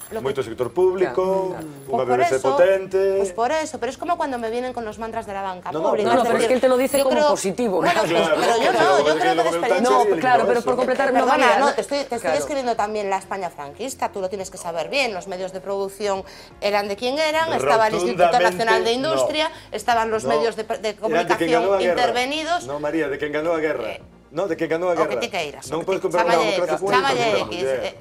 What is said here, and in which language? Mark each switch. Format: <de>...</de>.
<gl>Moito sector público, unha BBC potente...</gl> <es>Pues por eso, pero es como cuando me vienen con los mantras de la banca pública. No, pero es que él te lo dice como positivo. Bueno, pero yo no, yo creo que de experiencia... No, claro, pero por completar... Perdona, no, te estoy describiendo también la España franquista, tú lo tienes que saber bien, los medios de producción eran de quién eran, estaba el Instituto Nacional de Industria, estaban los medios de comunicación intervenidos... No, María, de quen ganó a guerra. No, de que ganó a guerra.</es> <gl>O que ti queiras. Non podes comprar unha democracia cunha dictadura.</gl>